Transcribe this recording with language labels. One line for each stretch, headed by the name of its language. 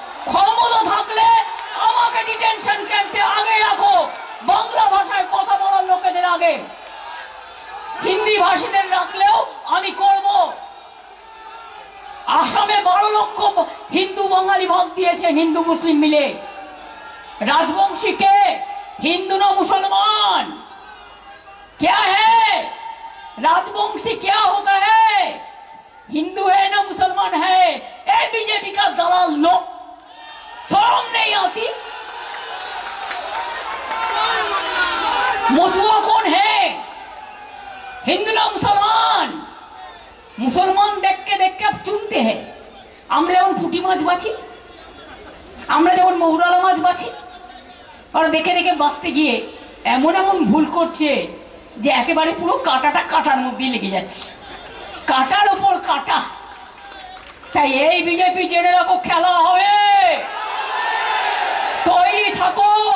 Bangla: ক্ষমতা থাকলে আমাকে ডিটেনশন ক্যাম্পে আগে রাখো, বাংলা ভাষায় কথা বলার লোকেদের আগে। হিন্দি ভাষীদের রাখলেও আমি করব। আসামে 12 লক্ষ হিন্দু বাঙালি ভাগ দিয়েছেন, হিন্দু মুসলিম মিলে।
Hindi: राजवंशी के हिंदू ना मुसलमान क्या है? राजवंशी क्या होता है? हिंदू है ना मुसलमान है? ए बीजेपी का दलाल लोग, शर्म नहीं आती? मथुआ कौन है? हिंदू ना मुसलमान? मुसलमान देख के अब चुनते हैं।
Bangla: আমরা যেমন পুঁটি মাছ বাছি, আমরা যেমন মৌরালা মাছ বাছি, আর দেখে দেখে বাঁচতে গিয়ে এমন এমন ভুল করছে যে একেবারে পুরো কাঁটাটা কাঁটার মধ্যেই লেগে যাচ্ছে। কাটার উপর কাটা। তাই এই বিজেপি জেনে রাখো, খেলা হবে, তৈরি থাকো।